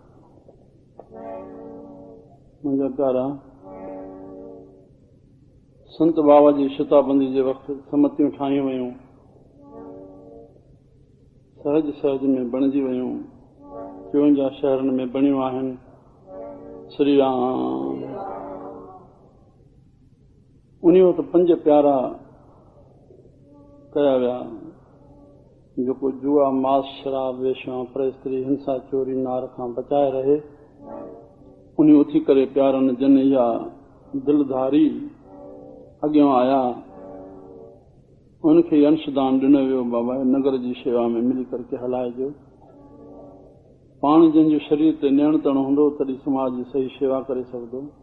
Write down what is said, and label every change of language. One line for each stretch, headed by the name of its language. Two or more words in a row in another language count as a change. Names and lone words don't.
Sindhi: मुंहिंजा प्यारा, संत बाबा जी शताबंदी जे वक़्तु समतियूं ठाहियूं वयूं, सहज सहज में बणिजी वयूं, 54 शहरनि में बणियूं आहिनि। श्री राम। उन वक़्तु 5 प्यारा कया विया, जेको जुआ, मास, शराब, वेश्या, परस्त्री, हिंसा, चोरी, नार खां बचाए रहे। उन उथी करे प्यारनि जन इहा दिलधारी अॻियां आया, उनखे अंशदान ॾिनो वियो। बाबा नगर जी शेवा में मिली करके हलाइजो। पाण जंहिंजो शरीर ते नियंत्रण हूंदो तॾहिं समाज जी सही शेवा करे सघंदो।